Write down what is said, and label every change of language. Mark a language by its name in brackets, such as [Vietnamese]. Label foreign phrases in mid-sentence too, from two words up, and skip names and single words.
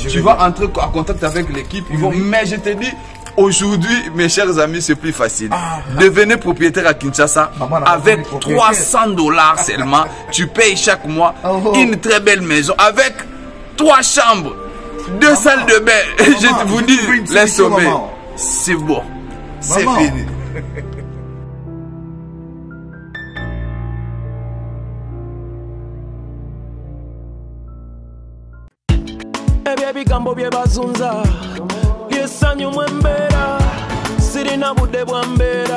[French] tu vas entrer en contact avec l'équipe. Mais je te dis, aujourd'hui, mes chers amis, c'est plus facile. Devenez propriétaire à Kinshasa avec $300 seulement. Tu payes chaque mois une très belle maison avec 3 chambres, 2 salles de bain. Je vous dis, laisse tomber. C'est bon. C'est fini. [Ganda] Bigambo bye bazunza lyesanyu mwembera sirina budde bwa mbeera